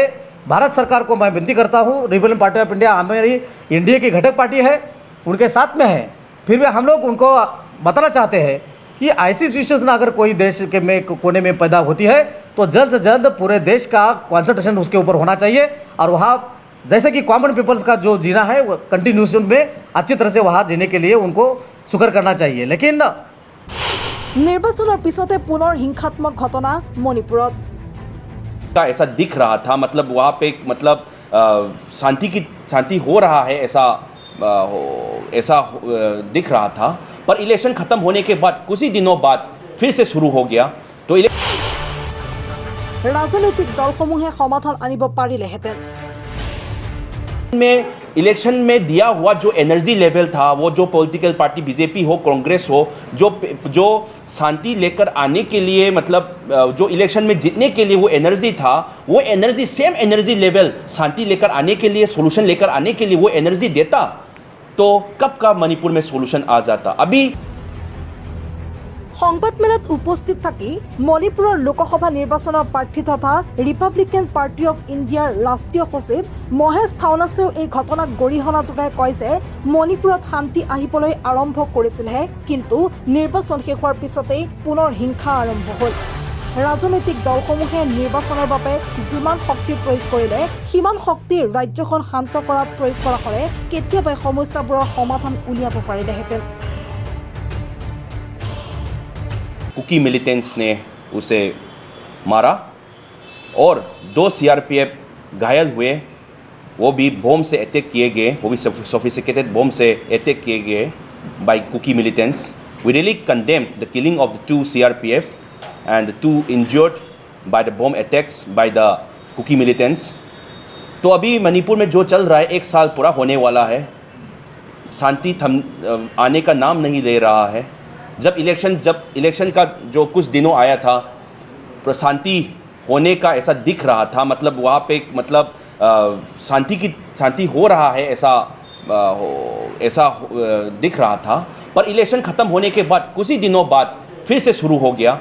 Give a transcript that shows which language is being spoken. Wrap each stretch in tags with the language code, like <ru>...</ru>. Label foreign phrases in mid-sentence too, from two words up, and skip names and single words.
<hi>भारत सरकार को मैं विनती करता हूँ, रिपब्लिकन पार्टी ऑफ इंडिया हमारी इंडिया की घटक पार्टी है, उनके साथ में है, फिर भी हम लोग उनको बताना चाहते हैं कि ऐसी सिचुएशन अगर कोई देश के में कोने में पैदा होती है तो जल्द से जल्द पूरे देश का कॉन्सेंट्रेशन उसके ऊपर होना चाहिए और वहाँ जैसे कि</hi> <en>common peoples</en> <hi>का जो जीना है वो कंटिन्यूशन में अच्छी तरह से वहाँ जीने के लिए उनको सुकर करना चाहिए। लेकिन</hi> <as>নিৰ্বাচনৰ পিছতে পুনৰ হিংসাত্মক ঘটনা মণিপুৰত।</as> <hi>का ऐसा दिख रहा था, मतलब वहाँ पे मतलब शांति हो रहा है ऐसा दिख रहा था, पर इलेक्शन ख़त्म होने के बाद कुछ ही दिनों बाद फिर से शुरू हो गया। तो</hi> <as>ৰাজনৈতিক দলসমূহে সমাধান আনিব পাৰিলেহেঁতেন।</as> <hi>में इलेक्शन में दिया हुआ जो</hi> <en>energy level</en> <hi>था, वो जो</hi> <en>political party</en> <hi>बीजेपी हो, कांग्रेस हो, जो शांति लेकर आने के लिए मतलब जो इलेक्शन में जीतने के लिए वो एनर्जी था, वो एनर्जी</hi> <en>same energy level</en> <hi>शांति लेकर आने के लिए, सोल्यूशन लेकर आने के लिए वो एनर्जी देता तो कब का मणिपुर में सोल्यूशन आ जाता। अभी</hi> <as>সংবাদমেলত উপস্থিত থাকি মণিপুৰৰ লোকসভা নিৰ্বাচনৰ প্ৰাৰ্থী তথা ৰিপাব্লিকান পাৰ্টি অফ ইণ্ডিয়াৰ ৰাষ্ট্ৰীয় সচিব মহেশ থাওনাছেও এই ঘটনাক গৰিহণা যোগাই কয় যে মণিপুৰত শান্তি আহিবলৈ আৰম্ভ কৰিছিলহে, কিন্তু নিৰ্বাচন শেষ হোৱাৰ পিছতেই পুনৰ হিংসা আৰম্ভ হ'ল। ৰাজনৈতিক দলসমূহে নিৰ্বাচনৰ বাবে যিমান শক্তি প্ৰয়োগ কৰিলে সিমান শক্তি ৰাজ্যখন শান্ত কৰাত প্ৰয়োগ কৰা হ'লে কেতিয়াবাই সমস্যাবোৰৰ সমাধান উলিয়াব পাৰিলেহেঁতেন।</as> <hi>कुकी मिलिटेंट्स ने उसे मारा और 2 सीआरपीएफ घायल हुए, वो भी बम से अटैक किए गए, वो भी</hi> <en>sophisticated bomb</en> <hi>से अटैक किए गए</hi> <en>by Kuki militants. We really condemn the killing of the 2 CRPF and the 2 injured by the bomb attacks by the Kuki militants.</en> <hi>तो अभी मणिपुर में जो चल रहा है, 1 साल पूरा होने वाला है, शांति आने का नाम नहीं ले रहा है। जब इलेक्शन का जो कुछ दिनों आया था, शांति होने का ऐसा दिख रहा था, मतलब वहाँ पे मतलब शांति हो रहा है ऐसा दिख रहा था, पर इलेक्शन ख़त्म होने के बाद कुछ ही दिनों बाद फिर से शुरू हो गया।</hi>